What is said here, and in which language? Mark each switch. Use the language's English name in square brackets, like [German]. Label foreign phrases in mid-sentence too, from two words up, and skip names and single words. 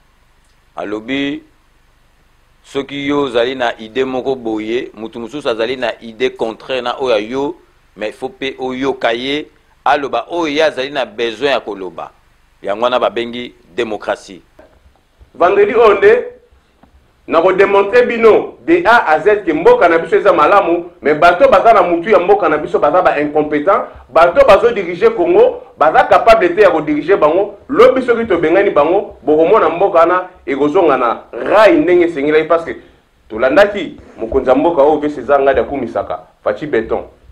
[Lingala] Alobi soki yo zali na idée moko boye, mutu mususu azali na [French] idée contraire [Lingala] na oya yo, [French] mais il faut [Lingala] pe oyo kaye aloba oya zali na besoin ya koloba. Yango na babengi démocratie. Vendredi onde na ko démontrer bino [French] de A à Z [Lingala] que mboka na biso eza malamu, mais bato baza na mutu ya mboka na biso baza ba incompétent, bato bazo diriger Congo, baza capable te ya ko diriger bango, lo biso ki to bengani bango, bokomona mboka na ekozonga na rai ndenge sengela [French] parce que [Lingala] tolandaki mokonza mboka o vese zanga da kumisaka, Fachi Beton.